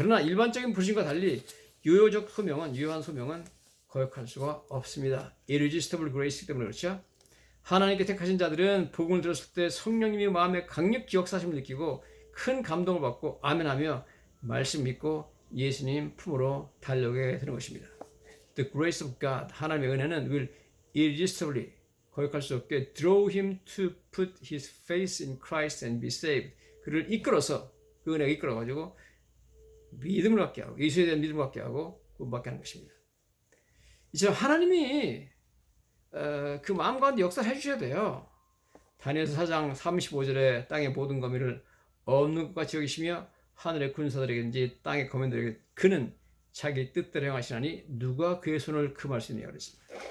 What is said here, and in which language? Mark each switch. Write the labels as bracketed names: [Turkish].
[Korean] 그러나 일반적인 부르심과 달리 유효적 소명은 유효한 소명은 거역할 수가 없습니다. irresistible grace이기 때문에 그렇죠. 하나님께 택하신 자들은 복음을 들었을 때 성령님이 마음에 강력히 역사심을 느끼고 큰 감동을 받고 아멘하며 말씀 믿고 예수님 품으로 달려오게 되는 것입니다. [English] The grace of God, [Korean] 하나님의 은혜는 [English] will irresistibly, [Korean] 거역할 수 없게 [English] draw him to put his faith in Christ and be saved. [Korean] 그를 이끌어서, 그 은혜가 이끌어가지고 믿음을 갖게 하고 예수에 대한 믿음을 갖게 하고 구원받게 하는 것입니다. 이제 하나님이 그 마음 가운데 역사를 해주셔야 돼요. 다니엘서 4장 35절에 땅의 모든 거미를 없는 것 같이 여기시며 하늘의 군사들에게든지 땅의 거민들에게 그는 자기 뜻대로 행하시나니 누가 그의 손을 금할 수 있느냐 그랬습니다.